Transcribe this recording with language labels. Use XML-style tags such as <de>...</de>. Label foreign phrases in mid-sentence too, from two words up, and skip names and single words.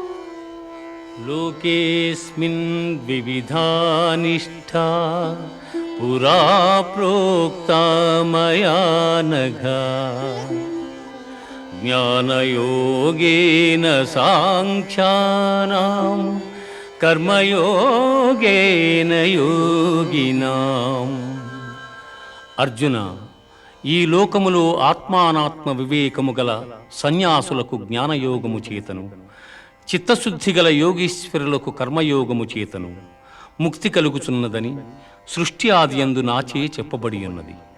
<sa>లోకేస్మిన్ వివిధా నిష్ఠా पुरा प्रोक्ता मया नघ ज्ञानयोगेन साङ्ख्यानां कर्मयोगेन योगिनाम्।</sa> <te>అర్జున, ఈ లోకములో ఆత్మానాత్మ వివేకము గల సన్యాసులకు జ్ఞానయోగము చేతను, చిత్తశుద్ధి గల యోగీశ్వరులకు కర్మయోగము చేతను ముక్తి కలుగుచున్నదని సృష్టి ఆది యందు నాచే చెప్పబడి ఉన్నది.</te>